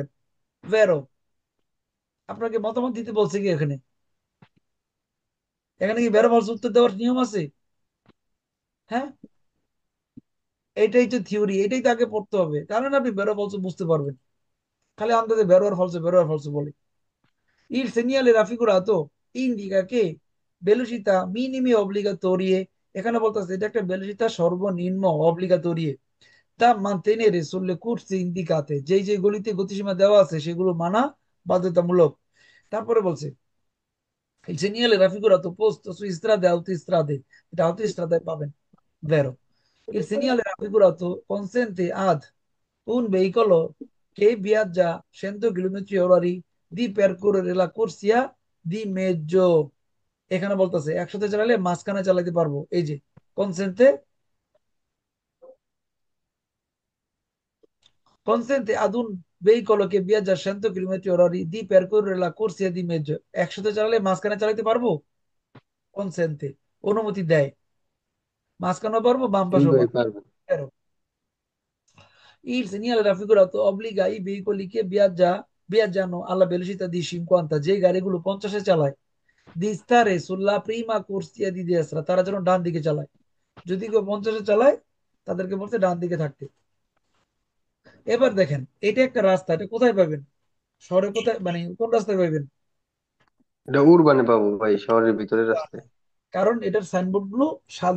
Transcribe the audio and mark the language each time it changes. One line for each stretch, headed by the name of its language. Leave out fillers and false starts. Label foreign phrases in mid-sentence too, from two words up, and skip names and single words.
Bangla: বেরো, আপনাকে মতামত দিতে বলছে কি এখানে? এখানে কি বেরো বলছে উত্তর দেওয়ার নিয়ম আছে? হ্যাঁ, এইটাই তো থিওরি, এটাই তো আগে পড়তে হবে, তাহলে না আপনি বেরো বলছো বুঝতে পারবেন। খালি আমাদের বেরো আর ফলসো, বেরো আর ফলসো বলে।
Italian: Il segnale raffigurato indica che velocità minime obbligatorie,
Bangla: এখানে বলতেছে এটা একটা
Italian: velocità সর্বনিম্ন obbligatorie da mantenere sulle corse indicate,
Bangla: যেই যে গলিতে গতিসীমা দেওয়া আছে সেগুলো মানা বাধ্যতামূলক। তারপরে বলছে
Italian: il segnale raffigurato posto su strade e autostrade, এটা autostrade পাবেন, vero. Il segnale raffigurato consente ad un veicolo che viaggia 100 km orari di percorrere la corsia di mezzo,
Bangla: এখানে বলতেছে 100-তে চালালে মাঝখানে চালাতে পারবো। এই যে
Italian: consente, consente ad un veicolo che viaggia 100 km orari di percorrere la corsia di mezzo,
Bangla: 100-তে চালালে মাঝখানে চালাতে পারবো। consente, অনুমতি দেয়, মাঝখানেও পারবো বাম জি পাশেও ভাই পারবো। পারবো।
Italian: Il segnale raffigurato obbliga i veicoli che viaggiano alla velocità di 50,
Bangla: যে গাড়িগুলো 50-এ চালায়,
Italian: di stare sulla prima corsia di destra,
Bangla: তারা যেন ডান দিকে চালায়। যদি কেউ 50-এ চালায় তাদেরকে বলতে ডান দিকে থাকতে। এবার দেখেন, এটা একটা রাস্তা, এটা কোথায় পাবেন? শহরে কোথায়, মানে কোন রাস্তায় পাবেন? এটা উরবানে পাবো ভাই, শহরের ভিতরে রাস্তায়। কারণ এটার সাইনবোর্ড গুলো সাদা।